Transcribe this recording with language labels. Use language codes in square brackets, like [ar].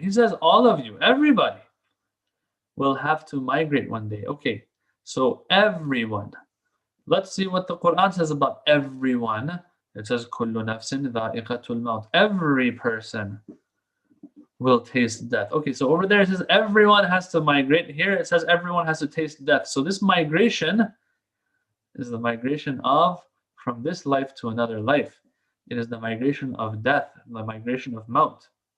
[en] He says, all of you, everybody will have to migrate one day. Okay, so everyone. Let's see what the Quran says about everyone. It says, [ar] كُلُّ نَفْسٍ ذَائِقَةُ الْمَوْتِ. [en] Every person will taste death. Okay, so over there it says everyone has to migrate. Here it says everyone has to taste death. So this migration is the migration of from this life to another life. It is the migration of death, the migration of maut.